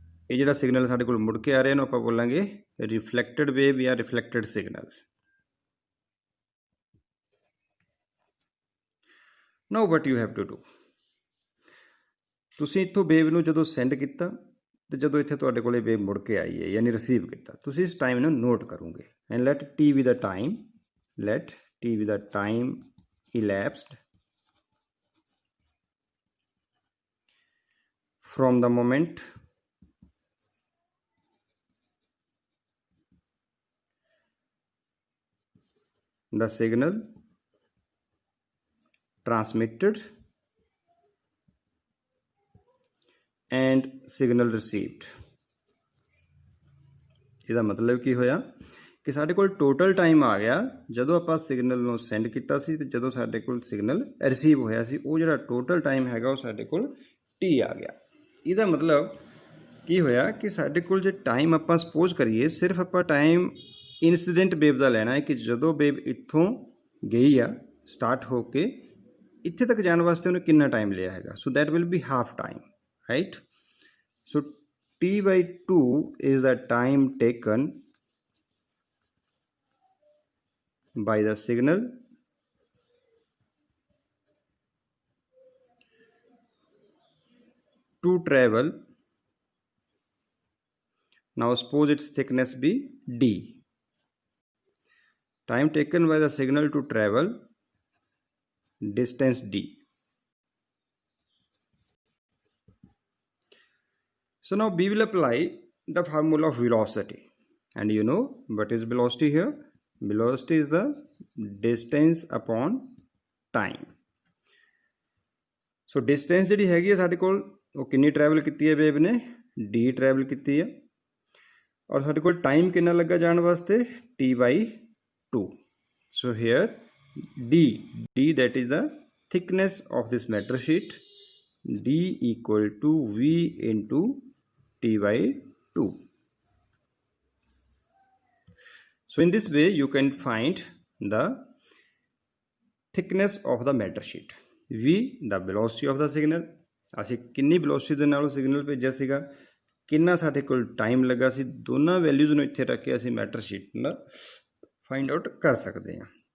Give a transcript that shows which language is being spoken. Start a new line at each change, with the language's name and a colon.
Punjabi: ਇਹ ਜਿਹੜਾ ਸਿਗਨਲ ਸਾਡੇ ਕੋਲ ਮੁੜ ਕੇ ਆ ਰਿਹਾ ਇਹਨੂੰ ਆਪਾਂ ਬੋਲਾਂਗੇ ਰਿਫਲੈਕਟਡ ਵੇਵ ਜਾਂ ਰਿਫਲੈਕਟਡ signal.
English: now what you have to do,
Punjabi: ਤੁਸੀਂ ਇੱਥੋਂ ਵੇਵ ਨੂੰ ਜਦੋਂ ਸੈਂਡ ਕੀਤਾ ਤੇ ਜਦੋਂ ਇੱਥੇ ਤੁਹਾਡੇ ਕੋਲ ਵੇਵ ਮੁੜ ਕੇ ਆਈ ਹੈ ਯਾਨੀ ਰਿਸੀਵ ਕੀਤਾ, ਤੁਸੀਂ ਇਸ ਟਾਈਮ ਨੂੰ ਨੋਟ ਕਰੋਗੇ।
English: And let T be ਦਾ time, let t be the time elapsed from the moment the signal transmitted and signal received।
Punjabi: ਇਹਦਾ ਮਤਲਬ ਕੀ ਹੋਇਆ ਕਿ ਸਾਡੇ ਕੋਲ ਟੋਟਲ ਟਾਈਮ ਆ ਗਿਆ ਜਦੋਂ ਆਪਾਂ ਸਿਗਨਲ ਨੂੰ ਸੈਂਡ ਕੀਤਾ ਸੀ ਤੇ ਜਦੋਂ ਸਾਡੇ ਕੋਲ ਸਿਗਨਲ ਰਿਸੀਵ ਹੋਇਆ ਸੀ। ਉਹ ਜਿਹੜਾ ਟੋਟਲ ਟਾਈਮ ਹੈਗਾ ਉਹ ਸਾਡੇ ਕੋਲ ਟੀ ਆ ਗਿਆ। ਇਹਦਾ ਮਤਲਬ ਕੀ ਹੋਇਆ ਕਿ ਸਾਡੇ ਕੋਲ ਜੇ ਟਾਈਮ ਆਪਾਂ ਸਪੋਜ਼ ਕਰੀਏ, ਸਿਰਫ ਆਪਾਂ ਟਾਈਮ ਇਨਸੀਡੈਂਟ ਵੇਵ ਦਾ ਲੈਣਾ ਹੈ ਕਿ ਜਦੋਂ ਵੇਵ ਇੱਥੋਂ ਗਈ ਆ ਸਟਾਰਟ ਹੋ ਕੇ ਇੱਥੇ ਤੱਕ ਜਾਣ ਵਾਸਤੇ ਉਹਨੇ ਕਿੰਨਾ ਟਾਈਮ ਲਿਆ ਹੈਗਾ।
English: So that will be half time, right. So T/2 is the time taken by the signal to travel. Now suppose its thickness be d. Time taken by the signal to travel distance d. So now we will apply the formula of velocity, and you know what is velocity here? Velocity is the distance upon time. So distance
Punjabi: ਜਿਹੜੀ ਹੈਗੀ ਹੈ ਸਾਡੇ ਕੋਲ ਉਹ ਕਿੰਨੀ travel ਕੀਤੀ ਹੈ wave ਨੇ, d ਟਰੈਵਲ ਕੀਤੀ ਹੈ, ਔਰ ਸਾਡੇ ਕੋਲ ਟਾਈਮ ਕਿੰਨਾ ਲੱਗਾ ਜਾਣ ਵਾਸਤੇ, t/2.
English: So here d that is the thickness of this matter sheet, d equal to v into t/2. So in this way you can find the thickness of the matter sheet, v the velocity of the signal,
Punjabi: ਅਸੀਂ ਕਿੰਨੀ velocity ਦੇ ਨਾਲ signal ਭੇਜਿਆ ਸੀਗਾ, ਕਿੰਨਾ ਸਾਡੇ ਕੋਲ time ਲੱਗਾ ਸੀ, ਦੋਨਾਂ ਵੈਲਿਊਜ਼ ਨੂੰ ਇੱਥੇ ਰੱਖ ਕੇ ਅਸੀਂ ਮੈਟਰ ਸ਼ੀਟ ਨਾਲ ਫਾਈਂਡ ਆਊਟ ਕਰ ਸਕਦੇ ਹਾਂ।